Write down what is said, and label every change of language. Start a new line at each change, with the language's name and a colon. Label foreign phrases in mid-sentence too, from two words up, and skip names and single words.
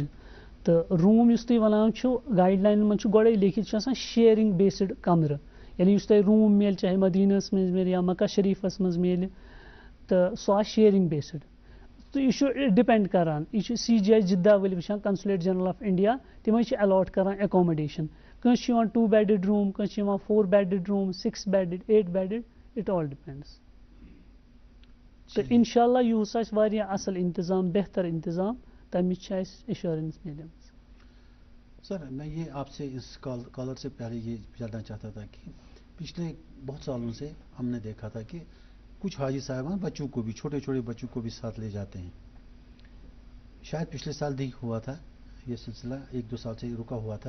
Kashmiri: تہٕ روٗم یُس تُہۍ وَنان چھُو گایڈ لاینن منٛز چھُ گۄڈَے لیکھِتھ چھُ آسان
English: sharing based
Kashmiri: کمرٕ, یعنی یُس تۄہہِ روٗم میلہِ چاہے مدیٖنَس منٛز میلہِ یا مکہ شریٖفَس منٛز میلہِ تہٕ سُہ آسہِ
English: sharing based.
Kashmiri: تو یہ چھُ ڈِپینڈ کران, یہ چھُ CGI جدہ ؤلۍ وٕچھان کنسولیٹ جنرل آف انڈیا, تِمے چھِ الاٹ کران ایکوموڈیشن. کٲنٛسہِ چھُ یِوان
English: 2 bedded room,
Kashmiri: کٲنٛسہِ چھُ یِوان
English: 4 bedded room,
Kashmiri: 6 بیڈِڈ, 8 بیڈِڈ,
English: It all depends.
Kashmiri: تہٕ انشاء اللہ یُہُس آسہِ واریاہ اصل انتظام, بہتر انتظام, تَمِچ چھِ اَسہِ ایشورنس میلیمٕژ.
Urdu: سر میں یہ آپ سے اس کالر سے پہلے یہ جاننا چاہتا تھا کہ پچھلے بہت سالوں سے ہم نے دیکھا تھا کہ کچھ حاجی صاحبان بچوں کو بھی, چھوٹے چھوٹے بچوں کو بھی ساتھ لے جاتے ہیں. شاید پچھلے سال نہیں ہوا تھا یہ سلسلہ, 1-2 سال سے رکا ہوا تھا.